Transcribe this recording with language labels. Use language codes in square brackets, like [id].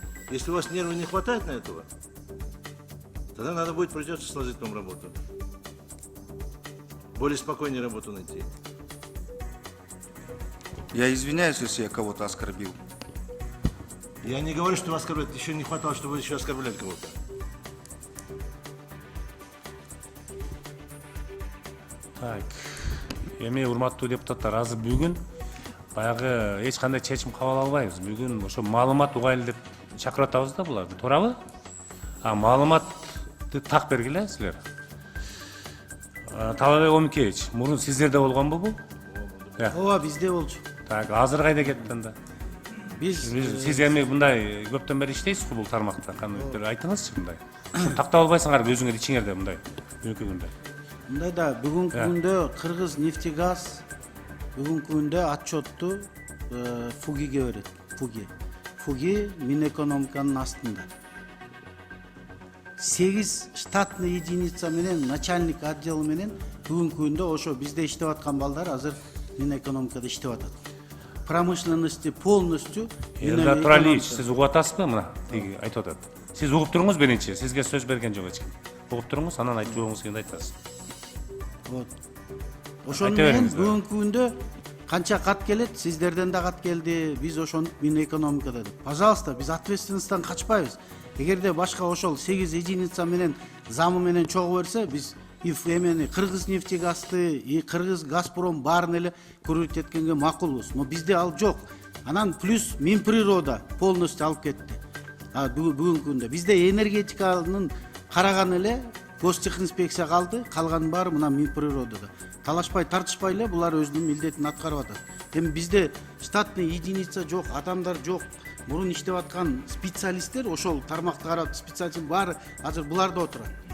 [ru] Если у вас нервов не хватает на этого, тогда надо будет, придется сложить вам работу. Более спокойнее работу найти. Я извиняюсь, если я кого-то оскорбил. Я не говорю, что вас оскорбляют. Еще не хватало, чтобы вы еще оскорбляли кого-то. [ky] Так, эми урматтуу депутаттар, азыр бүгүн баягы эч кандай чечим кабыл албайбыз. Бүгүн ошо маалымат угайлы деп чакырып атабыз да буларды, туурабы? Маалыматты так бергиле силер. Талабек Омикевич, мурун сиздерде болгонбу бул? ооба бизде болчу. Так, азыр кайда кетти анда? Сиз эми мындай көптөн бери иштейсизби бул тармакта? Кандай бир айтыңызчы мындай. Тактап албайсыңарбы өзүңөр ичиңерде мындай бүгүнкү күндө? Мындай да бүгүнкү күндө Кыргыз нефтегаз бүгүнкү күндө отчетту Фугиге берет. Фуги Минэкономиканын астында. 8 штатный единица менен начальник отдел менен бүгүнкү күндө ошо бизде иштеп аткан балдар азыр Минэкономикада иштеп атат. [ru] Промышленности полностью. [ky] Элдар Туралиевич, сиз угуп атасызбы мына тиги айтып атат. Сиз угуп туруңуз биринчи, сизге сөз берген жок эч ким. Угуп туруңуз, анан айтып жооңуз келгенде айтасыз. [ru] Вот. [ky] Ошону менен бүгүнкү күндө канча кат келет, сиздерден да кат келди, биз ошону Минэкономикада деп. Пожалуйста, биз ответственностьтан качпайбыз. Эгерде башка ошол 8 единица менен замы менен чогуу берсе, биз эмени Кыргыз нефтегазды, Кыргыз Газпром баарын эле көрүп эткенге макулбуз. Но бизде ал жок. Анан плюс Минприрода полностью алып кетти. Бүгүнкү күндө бизде энергетиканын караган эле Гостехинспекция калды, калганын баары мына Минприродада. Талашпай, тартышпай эле булар өзүнүн милдетин аткарып атат. Эми бизде штатный единица жок, адамдар жок. Мурун иштеп аткан специалисттер, ошол тармакты карап специалисттер баары азыр буларда отурат.